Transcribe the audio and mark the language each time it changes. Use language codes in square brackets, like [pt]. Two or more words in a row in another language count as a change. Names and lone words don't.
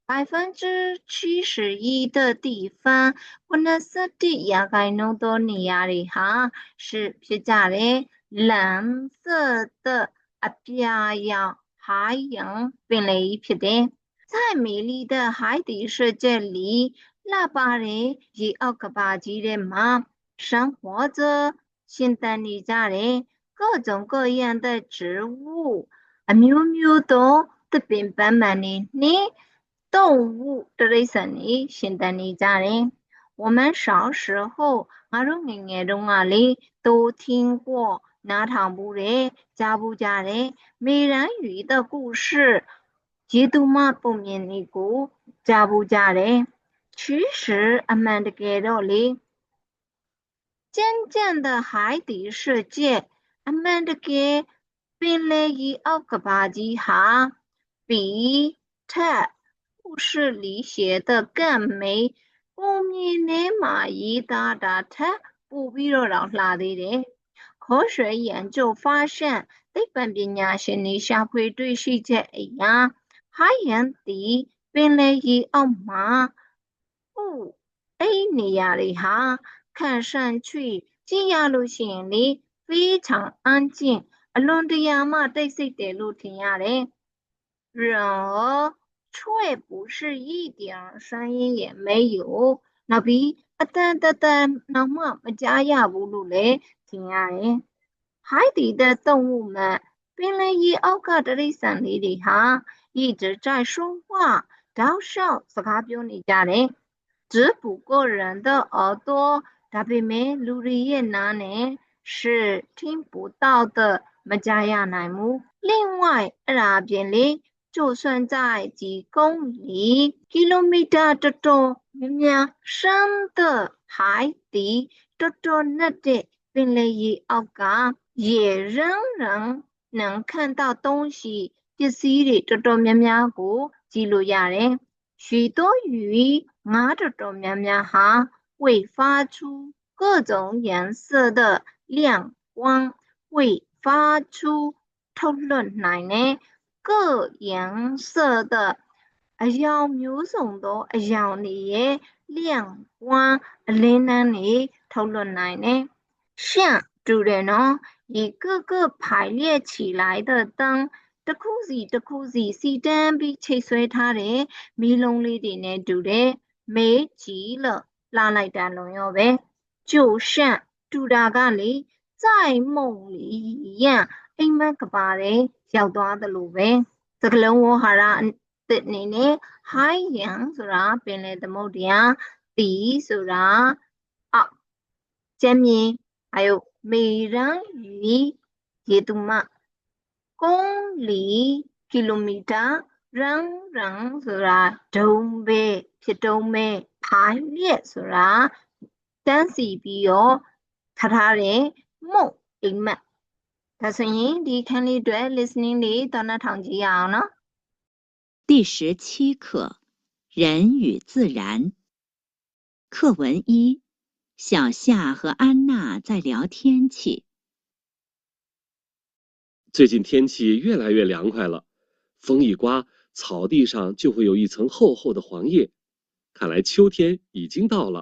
[zh] 71% 的地方 [my] 71% ရာခိုင်နှုန်းသောနေရာတွေဟာ是ဖြစ်ကြတယ် [zh] 蓝色的 [my] အပြာရောင်海洋ပင်လယ်ကြီးဖြစ်တယ် [zh] 在美丽的海底世界里 [my] လှပတဲ့ရေအောက်ကမ္ဘာကြီးထဲမှာ [zh] 生活着 [my] ရှင်သန်နေကြတယ် [zh] 各种各样的植物 [my] အမျိုးမျိုးသောသစ်ပင်ပန်းမန်တွေနှင့်动物တိရစ္ဆာန်တွေရှင်သန်နေကြတယ် [zh] 我们小时候 [my] ငါတို့ငယ်ငယ်တုန်းကလေ [zh] 都听过 [my] နားထောင်ဘူးတယ်ကြားဘူးကြတယ် [zh] 美人鱼的故事 [my] ရေသူမပုံမြင်တွေကိုကြားဘူးကြတယ်其实အမှန်တကယ်တော့လေ真正 [zh] 的海底世界 [my] အမှန်တကယ်ပင်လယ်ရေအောက်ကမ္ဘာကြီးဟာ [zh] 比故事里写的更 [my] 美ပုံမြင်ထဲမှာရေးသားတာထက်ပိုပြီးတော့လှသေးတယ် [zh] 科学研究发现 [my] သိပ္ပံပညာရှင်တွေရှာဖွေတွေ့ရှိချက်အရ [zh] 海洋底 [my] ပင်လယ်ရေအောက်မှာအဲ့နေရာတွေဟာ [zh] 看上去 [my] ကြည့်ရလို့ရှိရင်လေ [zh] 非常安静 [my] အလွန်တရာမှတိတ်ဆိတ်တယ်လို့ထင်ရတယ် [zh] 然而却不是一点声音也没有 [my] နောက်ပြီးအတန်တန်နောက်မှမကြားရဘူးလို့လည်းထင်ရတယ် [zh] 海底的动物们 [my] ပင်လယ်ရေအောက်ကတိရစ္ဆာန်လေးတွေဟာ [zh] 一直在说话 [my] တောက်လျှောက်စကားပြောနေကြတယ် [zh] 只不过人的耳朵 [my] ဒါပေမဲ့လူတွေရဲ့နားနဲ့ [zh] 是听不到的 [my] မ ကြားရနိုင်ဘူး另外အဲ့ဒါအပြင်လေ [zh] 就算在几公里 [my] kilometer တော်တော်များများ [zh] 深的海底 [my] တော်တော်နက်တဲ့ပင်လယ်ရေအောက်က [zh] 也仍然能看到东西 [my] ပစ္စည်းတွေတော်တော်များများကိုကြည့်လို့ရတယ် [zh] 许多鱼 [my] ငါးတော်တော်များများဟာ [zh] 会发出各种颜色的亮光会发出 [my] ထုတ်လွှတ်နိုင်တဲ့ [zh] 各颜色的 [my] အရောင်မျိုးစုံသောအရောင်တွေရဲ့亮光အ လင်းတန်းတွေထုတ်လွှတ်နိုင်တယ်像တူတယ်နော် [zh] 一个个排列起来的灯 [my] တစ်ခုစီတစ်ခုစီစီတန်းပြီးချိတ်ဆွဲထားတဲ့မီးလုံးလေးတွေနဲ့တူတယ် [zh] 美极了 [my] လှလိုက်တာလွန်ရောပဲ [zh] 就像 [my] တူတာကလေ [zh] 在梦里一样 [my] အိမ်မက်ကပါတဲ့ရောက်သွားသလိုပဲစကလုံးဝဟာရတစ်အနေနဲ့海洋ဆိုတာပင်လယ်သမုဒ္ဒရာ底ဆိုတာအောက်ကျမ်းမြေ [zh] 还有美人鱼解读嘛，公里 [my] kilometer 人ဆိုတာဒုံပဲဖြစ်တုံးပဲ排列ဆိုတာတန်းစီပြီးတော့ထားတဲ့木အိမ်မက်ဒါဆိုရင်ဒီခန်းလေးအတွက် listening လေးသောနာထောင်ကြည့်ရအောင်နော် [zh] 第17课人与自然课文1小夏和安娜在聊天气。最近天气越来越凉快了，风一刮，草地上就会有一层厚厚的黄叶，看来秋天已经到了。